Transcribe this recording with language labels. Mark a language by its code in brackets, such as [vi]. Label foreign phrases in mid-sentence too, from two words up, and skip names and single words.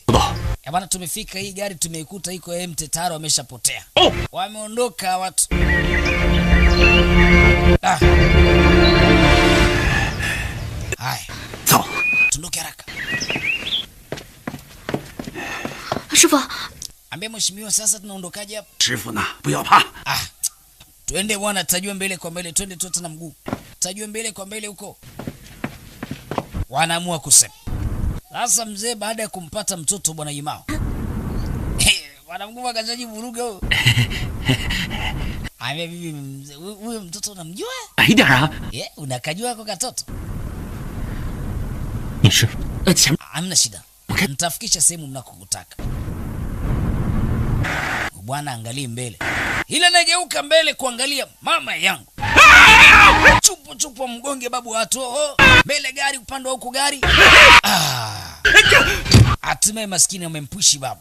[sw] Bwana tumefika, hii gari tumeikuta iko empty, tayari wameshapotea. Wameondoka watu. Hai. [zh] 走。 [sw] Tundoke haraka. [zh] 师傅， [sw] Ambia mheshimiwa sasa tunaondokaje hapa? [zh] 师傅呢，不要怕。 [sw] Twende bwana, tutajua mbele kwa mbele, twende tu na mguu. Tutajua mbele kwa mbele huko. Wanaamua kusema. Sasa mzee baada ya kumpata mtoto bwana Yimao. Bwana mkubwa kajaji vuruga huyo. Ame bibi mzee, huyo mtoto unamjua? [zh] 矮点啊！ [sw] Unakajua kwa katoto? [zh] 你师傅，前面 [sw] Hamna shida. Mtafikisha sehemu mnakokutaka. Bwana angalie mbele. Ile nageuka mbele kuangalia mama yangu. Chupo chupo mgonge babu watu. Mbele gari upande wa huko gari. Hatimaye maskini amempushi babu.